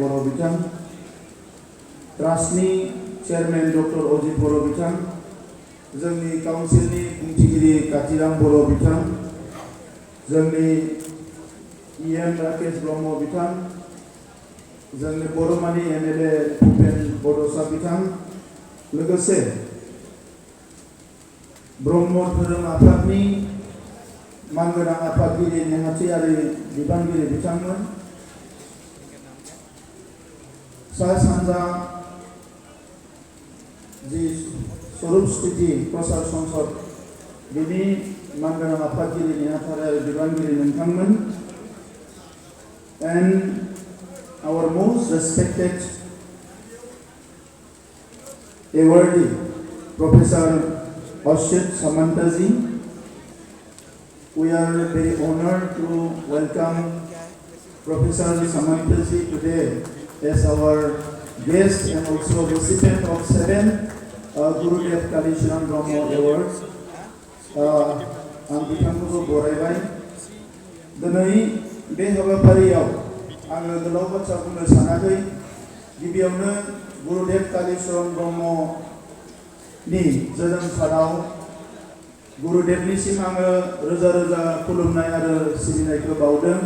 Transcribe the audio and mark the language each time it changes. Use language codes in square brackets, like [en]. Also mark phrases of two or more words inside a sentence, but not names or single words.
[brx] बर' बिथां, ट्रास्टनि चेयारमेन डक्टर अजित बर' बिथां, जोंनि काउन्सिलनि बुंथिगिरि कातिराम बर' बिथां, जोंनि इएम राकेश ब्रह्म बिथां, जोंनि बरमानि एमएलए भुपेन बड'सा बिथां, लोगोसे ब्रह्म धोरोम आफादनि मानगोनां आफादगिरि नेहाथियारि बिबानगिरि बिथांमोन, सा सानजा जि स्वरूप स्थिति प्रसार संसद बिनि मानगोनां आफादगिरि नेहाथियारि बिबानगिरि नोंथांमोन, [en] and our most respected awardee, Professor Ashit Samantaji. We are very honored to welcome Professor Samantaji today as our guest and also recipient of 7 Gurudev Kalisharam Brahmo Awards. [brx] Ang बिथांखौ बरायबाय। दिनै बे हाबाफारियाव आङो गोलाव बाथ्रा बुंनो सानाखै। गिबियावनो गुरुदेव कालीचरण ब्रह्मनि जोनोम सानाव गुरुदेवनिसिम आङो रोजा रोजा खुलुमनाय आरो सिबिनायखौ बावदों।